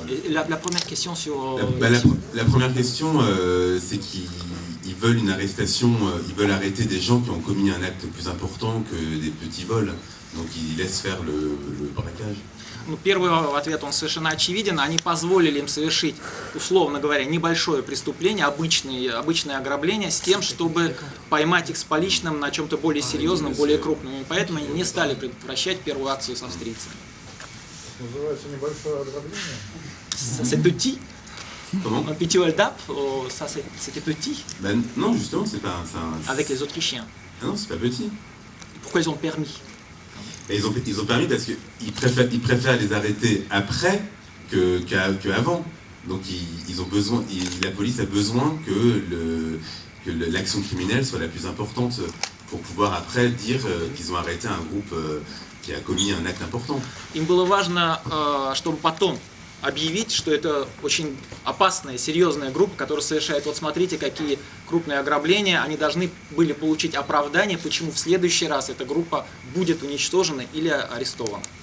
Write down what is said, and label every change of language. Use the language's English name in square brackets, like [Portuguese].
[French] La première question sur... La première question, c'est qu'ils veulent une arrestation, ils veulent arrêter des gens qui ont commis un acte plus important que des petits vols. Donc ils laissent faire le braquage. [Russian] Ну, первый ответ, он совершенно очевиден. Они позволили им совершить, условно говоря, небольшое преступление, обычное ограбление, с тем, чтобы поймать их с поличным на чем-то более серьезном, более крупном. И поэтому они не стали предотвращать первую акцию с австрийцами. Называется небольшое ограбление? [French] C'est petit. Comment? Un petit hold-up, ça c'était petit. Ben, non, justement, c'est pas Avec les Autrichiens. Ah non, c'est pas petit. Pourquoi ils ont permis? Et ils ont permis parce qu'ils préfèrent les arrêter après qu'avant. Donc ils ont besoin, la police a besoin que l'action criminelle soit la plus importante pour pouvoir après dire qu'ils ont arrêté un groupe qui a commis un acte important. [Russian] Им было важно, чтобы потом объявить, что это очень опасная, серьезная группа, которая совершает, вот смотрите, какие крупные ограбления, они должны были получить оправдание, почему в следующий раз эта группа будет уничтожена или арестована.